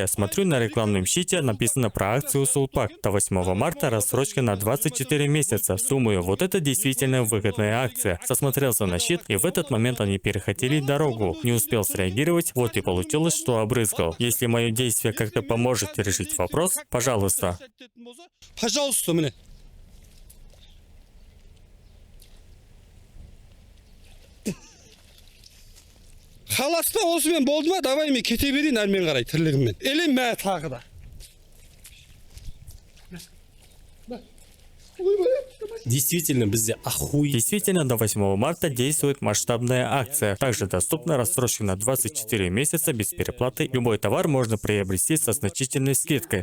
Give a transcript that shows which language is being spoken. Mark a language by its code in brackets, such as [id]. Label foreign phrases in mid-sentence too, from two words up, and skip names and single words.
[ru] Смотрю на рекламном щите, написано про акцию Сулпак. До 8 марта рассрочка на 24 месяца. Думаю, вот это действительно выгодная акция. Засмотрелся на щит, и в этот момент они переходили дорогу. Не успел среагировать, вот и получилось, что обрызгал. Если мое действие как-то поможет решить вопрос, пожалуйста. Пожалуйста, мне. [kk] Халаста осымен болды ма, давай мен кете берейін әрмен қарай тірлігіммен. Елем мә тағы да. [ru] Действительно, Действительно, до 8 марта действует масштабная акция. Также доступна рассрочка на 24 месяца без переплаты. Любой товар можно приобрести со значительной скидкой.